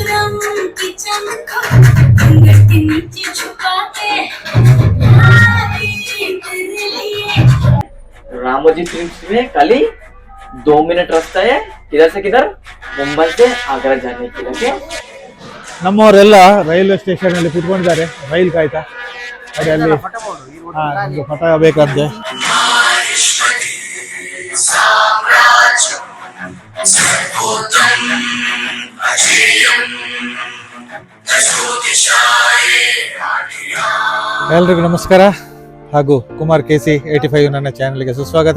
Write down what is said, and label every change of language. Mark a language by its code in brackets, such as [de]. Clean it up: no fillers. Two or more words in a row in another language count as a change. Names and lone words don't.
[hi] रामोजी फिल्म्स में खाली 2 मिनट रास्ता है किधर से किधर मुंबई से आगरा जाने के लिए [kn] ನಮ್ಮವರೆಲ್ಲ [en] railway station [kn] ಅಲ್ಲಿ ಕೂತ್ಕೊಂಡಿದ್ದಾರೆ ರೈಲ್ ಕಾಯ್ತಾ ಅದೇ ಅಲ್ಲಿ ಒಂದು ಫೋಟೋ ಬೇಕಂತೆ ಎಲ್ರಿಗೂ ನಮಸ್ಕಾರ ಹಾಗೂ ಕುಮಾರ್ ಕೆಸಿ 85 ನನ್ನ ಚಾನೆಲ್ಗೆ ಸುಸ್ವಾಗತ.